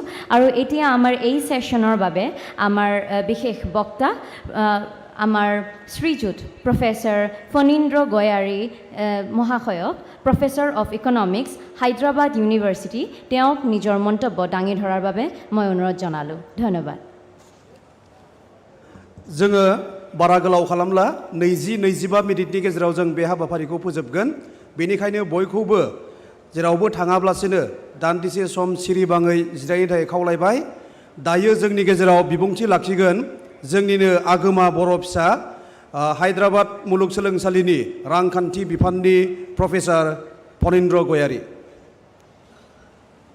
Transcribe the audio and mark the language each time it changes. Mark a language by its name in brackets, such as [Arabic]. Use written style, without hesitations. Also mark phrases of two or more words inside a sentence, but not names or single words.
[Assamese] আৰু এতিয়া আমাৰ এই ছেশ্যনৰ বাবে আমাৰ বিশেষ বক্তা আমাৰ শ্ৰীযুত প্ৰফেচাৰ ফণীন্দ্ৰ গয়াৰী মহাশয়ক, [English] professor of economics Hyderabad University, [Assamese] তেওঁক নিজৰ মন্তব্য দাঙি ধৰাৰ বাবে মই অনুৰোধ জনালোঁ। ধন্যবাদ। [Bodo] जोङो बारा गोलाव खालामला 20-25 मिनिटनि गेजेराव जों बे हाबाफारिखौ फोजोबगोन। बेनिखायनो बयखौबो जेरावबो थाङाब्लासिनो दान्दिसे सम सिरिबाङै जिरायनो थाखाय खावलायबाय। दायो जोंनि गेजेराव बिबुंथि लाखिगोन जोंनिनो आगोमा बर' फिसा हायद्राबाद मुलुगसोलोंसालिनि रांखान्थि बिफाननि प्रफेसर फणीन्द्र गयारी।